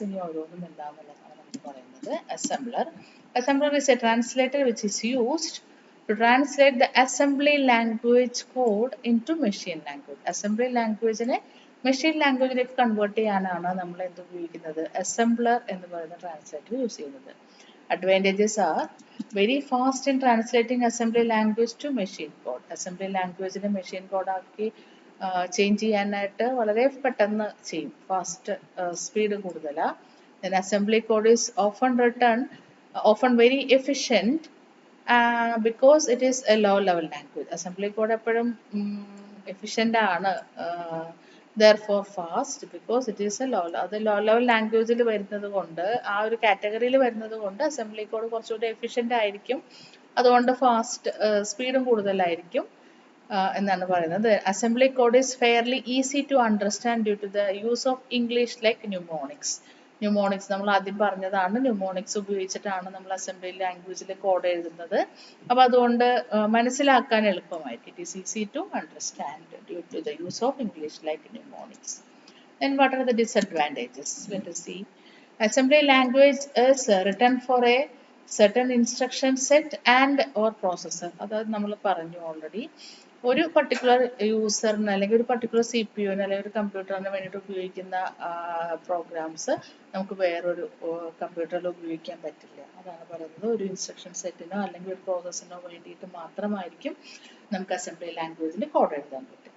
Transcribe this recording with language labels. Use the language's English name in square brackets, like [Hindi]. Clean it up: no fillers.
[Malayalam] ഇനി ഓരോന്നും എന്താണെന്നുള്ളതാണ് നമ്മൾ പറയുന്നത്. [English] Assembler is a translator which is used to translate the assembly language code into machine language. [Malayalam] Assembly languageനെ machine ലാംഗ്വേജിലേക്ക് convert ചെയ്യാനാണ് നമ്മൾ എന്ത് ഉപയോഗിക്കുന്നത്, അസംബ്ലർ എന്ന് പറയുന്ന ട്രാൻസ്ലേറ്റർ യൂസ് ചെയ്യുന്നത്. [English] Advantages are very fast in translating assembly language to machine code. [Malayalam] Assembly languageനെ machine code ആക്കി change ചെയ്യാനായിട്ട് വളരെ പെട്ടെന്ന് ചെയ്യും, ഫാസ്റ്റ് സ്പീഡ് കൂടുതലാണ്. [English] Then assembly code is often very efficient because it is a low level language. [Malayalam] Assembly code എപ്പോഴും efficient ആണ്, [English] therefore fast because it is a low level language [Malayalam] ൽ വരുന്നത് കൊണ്ട്, ആ ഒരു കാറ്റഗറിയിൽ വരുന്നത് കൊണ്ട് assembly code കുറച്ചുകൂടി efficient ആയിരിക്കും, അതുകൊണ്ട് ഫാസ്റ്റ് സ്പീഡും കൂടുതലായിരിക്കും എന്നാണ് പറയുന്നത്. [English] Assembly code is fairly easy to understand due to the use of English like mnemonics. [Malayalam] Mnemonics നമ്മൾ ആദ്യം പറഞ്ഞതാണ്, ന്യൂമോണിക്സ് ഉപയോഗിച്ചിട്ടാണ് നമ്മൾ അസംബ്ലി ലാംഗ്വേജിൽ കോഡ് എഴുതുന്നത്. അപ്പോൾ അതുകൊണ്ട് മനസ്സിലാക്കാൻ എളുപ്പമായിരിക്കും. [English] It is easy to understand due to the use of English like mnemonics. Then what are the disadvantages? Let us see. Assembly language is written for a certain instruction set and or processor. [Malayalam] അതായത് നമ്മൾ പറഞ്ഞു already, ഒരു particular യൂസറിന് അല്ലെങ്കിൽ ഒരു particular CPU അല്ലെങ്കിൽ ഒരു കമ്പ്യൂട്ടറിന് വേണ്ടിയിട്ട് ഉപയോഗിക്കുന്ന പ്രോഗ്രാംസ് നമുക്ക് വേറൊരു കമ്പ്യൂട്ടറിൽ ഉപയോഗിക്കാൻ പറ്റില്ല. അതാണ് പറയുന്നത്, ഒരു ഇൻസ്ട്രക്ഷൻ സെറ്റിനോ അല്ലെങ്കിൽ ഒരു പ്രോസസ്സിനോ വേണ്ടിയിട്ട് മാത്രമായിരിക്കും നമുക്ക് അസംബ്ലി ലാംഗ്വേജിൽ കോഡ് എഴുതാൻ പറ്റും.